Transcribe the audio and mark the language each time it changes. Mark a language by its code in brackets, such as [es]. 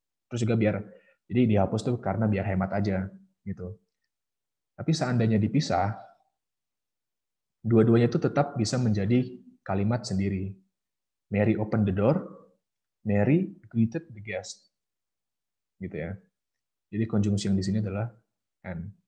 [id] Terus juga biar jadi dihapus tuh karena biar hemat aja gitu. Tapi seandainya dipisah, dua-duanya itu tetap bisa menjadi kalimat sendiri. [en] Mary open the door, Mary greeted the guest. [id] Gitu ya. Jadi konjungsi yang di sini adalah and.